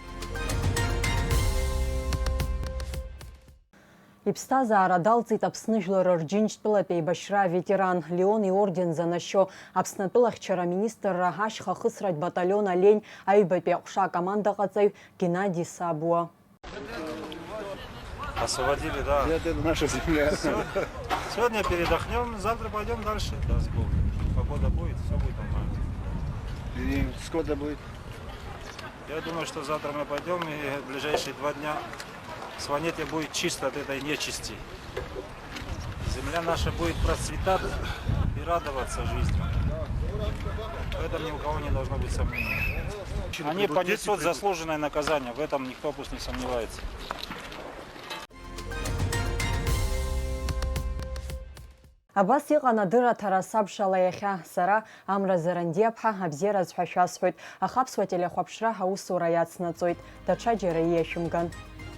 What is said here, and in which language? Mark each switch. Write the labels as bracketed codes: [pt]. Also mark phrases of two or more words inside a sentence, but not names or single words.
[ab] Иԥсҭазаара далҵит Аԥсны жәлар рџьынџьтәылатә еибашьра аветеран Леон иорден занашьо Аԥснатәылахьчара министрра ашьха хысратә баталион Олень аҩбатәи аҟәша акомандаҟаҵаҩ Геннадий Сабуа. [ru] Освободили, да. Это наша земля. Сегодня передохнем, завтра пойдем дальше. Даст Бог. Погода будет, все будет нормально. И сколько будет? Я думаю, что завтра мы пойдем и в ближайшие 2 дня Сванете будет чисто от этой нечисти. Земля наша будет процветать и радоваться жизни. В этом ни у кого не должно быть сомнений. Они понесут заслуженное наказание, в этом никто пусть не сомневается. [ab] Абас иҟан адырраҭара сабшала иахьа, сара Амра Зарандиаԥҳа абзиаразҳәа шәасҳәоит. Аха аԥсуа телехәаԥшра аусура иацнаҵоит. Даҽаџьара ииашәымган.